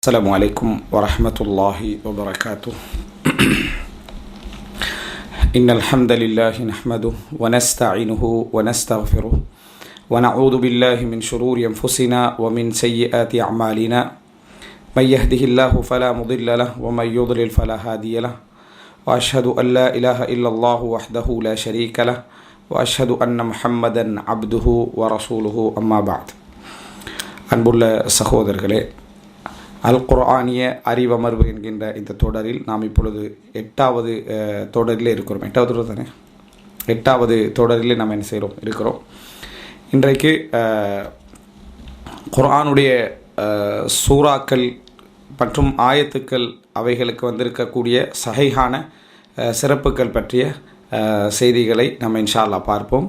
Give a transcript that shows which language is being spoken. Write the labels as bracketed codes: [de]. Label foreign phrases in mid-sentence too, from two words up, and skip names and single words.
[ar] السلام عليكم ورحمة الله وبركاته. إن الحمد لله نحمده ونستعينه ونستغفره ونعوذ بالله من شرور أنفسنا ومن سيئات أعمالنا. من يهده الله فلا مضل له ومن يضلل فلا هادي له. وأشهد أن لا إله إلا الله وحده لا شريك له وأشهد أن محمدا عبده ورسوله. أما بعد. [ta] அன்புள்ள சகோதரர்களே, அல் குர்ஆனிய அறிவமர்வு என்கின்ற இந்த தொடரில் நாம் இப்பொழுது 8வது தொடரில் இருக்கிறோம். 8வது தொடர் தானே? 8வது தொடரில் நாம் என்ன செய்கிறோம் இருக்கிறோம். இன்றைக்கு குர்ஆனுடைய சூறாக்கள் மற்றும் ஆயத்துக்கள் அவைகளுக்கு வந்திருக்கக்கூடிய சஹீஹான சிறப்புகள் பற்றிய செய்திகளை நம்ம [ar] إن شاء الله [ta] பார்ப்போம்.